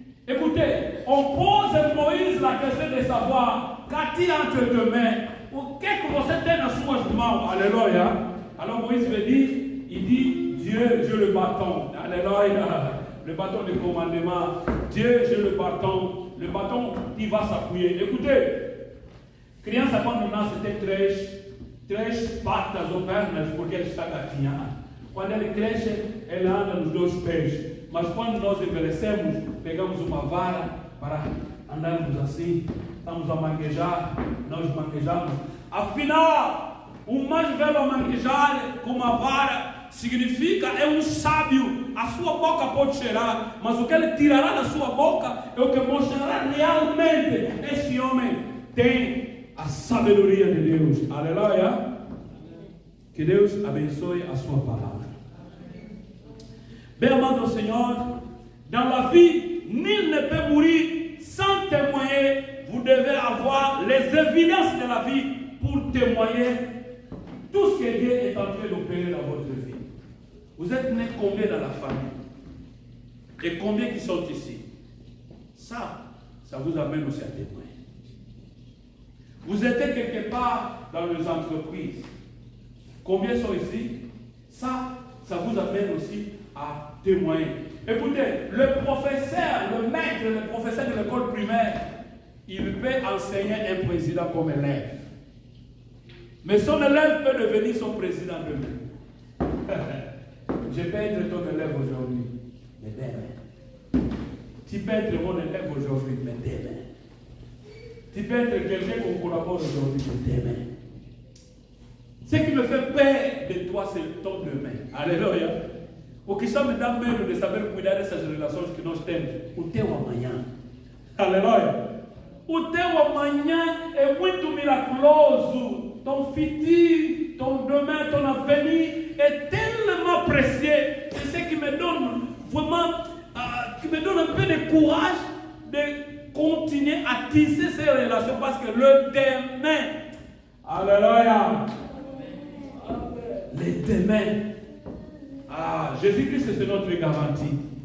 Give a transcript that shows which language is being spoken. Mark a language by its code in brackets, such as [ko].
[fr] Écoutez, on pose à Moïse la question de savoir qu'a-t-il entre tes mains? Ou qu'est-ce que vous êtes dans ce mouvement? Alléluia. Alors Moïse veut dire, il dit Dieu le bâton. Alléluia. Le bâton de commandement. Dieu, j'ai le bâton qui va s'appuyer. Écoutez, [pt] criança quando nasce tem três patas ou pernas porque ele está gatinhando. Quando ele cresce, ele anda nos dois pés. Mas quando nós envelhecemos, pegamos uma vara para andarmos assim, estamos a manquejar, nós manquejamos. Afinal, o mais velho a manquejar com uma vara significa é um sábio. A sua boca pode cheirar, mas o que ele tirará da sua boca é o que mostrará realmente este homem tem a sabedoria de Deus. Aleluia. Que Deus abençoe a sua palavra. [fr] Bien, [pt] amado [fr] Seigneur, dans la vie, nul ne peut mourir sans témoigner. Vous devez avoir les évidences de la vie pour témoigner tout ce que Dieu est en train d'opérer dans votre vie. Vous êtes nés combien dans la famille? Et combien qui sont ici? Ça vous amène aussi à témoigner. Vous êtes quelque part dans les entreprises. Combien sont ici? Ça vous amène aussi à témoigner. Écoutez, le professeur, le maître, le professeur de l'école primaire, il peut enseigner un président comme élève. Mais son élève peut devenir son président demain. Je peux être ton élève aujourd'hui, mais demain. Tu peux être mon élève aujourd'hui, mais demain. Tu peux être quelqu'un qu'on collabore aujourd'hui, mais demain. Ce qui me fait peur de toi, c'est ton demain. Alléluia. [pt] O que me dá medo de saber cuidar dessas relações que nós temos. O teu amanhã. Aleluia. O teu amanhã é muito miraculoso. [fr] Ton futur, ton demain, ton avenir est tellement précieux. C'est ce qui me donne vraiment, qui me donne un peu de courage de continuer à tisser ces relations parce que le demain, alléluia, le demain, Jésus-Christ c'est notre garantie.